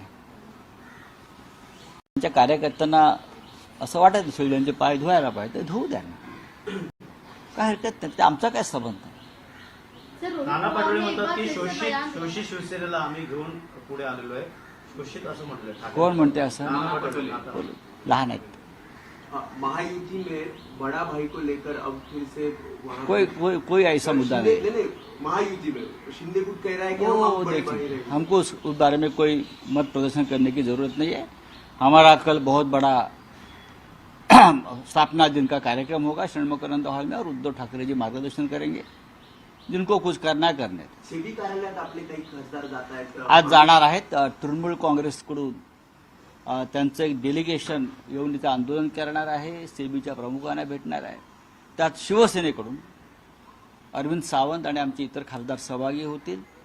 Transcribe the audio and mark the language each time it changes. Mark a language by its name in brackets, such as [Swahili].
[Marathi] त्यांच्या कार्यकर्त्यांना असं वाटत असेल त्यांचे पाय धुवायला पाहिजे तर धुवू द्या ना, काय हरकत नाही. ते आमचा काय संबंध नाही. नाना पटोले म्हणतात की शोषित शिवसेनेला आम्ही घेऊन पुढे आलेलो आहे. शोषित असं म्हटलं ठाकरे. कोण म्हणते असं? नाना पटोले. लहान आहेत. [Hindi] महायुति में बड़ा भाई को लेकर अब फिर से कोई ऐसा मुद्दा नहीं. महायुति में शिंदे गुट कह रहा है कि हम वो अब बड़े देखिए, रहेंगे. हमको उस बारे में कोई मत प्रदर्शन करने की जरूरत नहीं है. हमारा कल बहुत बड़ा स्थापना दिन का कार्यक्रम होगा षण्मुखानंद हॉल में और उद्धव ठाकरे जी मार्गदर्शन करेंगे. जिनको कुछ करना है करने. [Marathi] सेबी कार्यालयात आपले काही खासदार जात आहेत. आज जाणार आहेत. तृणमूल काँग्रेसकडून त्यांचं एक डेलिगेशन येऊन इथं आंदोलन करणार आहे. सेबीच्या प्रमुखांना भेटणार आहे. त्यात शिवसेनेकडून अरविंद सावंत आणि आमचे इतर खासदार सहभागी होतील.